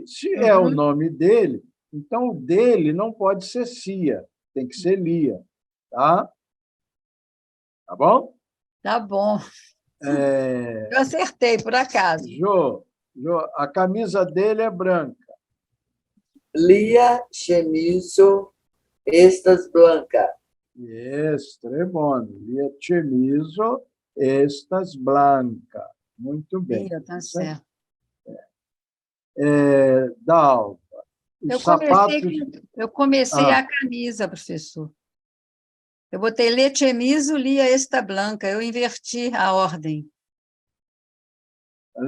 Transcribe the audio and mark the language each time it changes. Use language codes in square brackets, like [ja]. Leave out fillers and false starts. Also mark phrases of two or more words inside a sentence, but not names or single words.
[pt] Se é o nome dele, então o dele não pode ser Cia, tem que ser Lia. Tá? Tá bom? Tá bom. Eu acertei, por acaso. Jô, a camisa dele é branca. [eo] Lia chemiso estas blanca. Estrebone. Lia chemiso estas blanca. [pt] Muito bem. Lia, tá certo. Dalva. Eu comecei a camisa, professor. Eu botei [eo] le chemiso, lia esta blanca. [pt] Eu inverti a ordem. Olha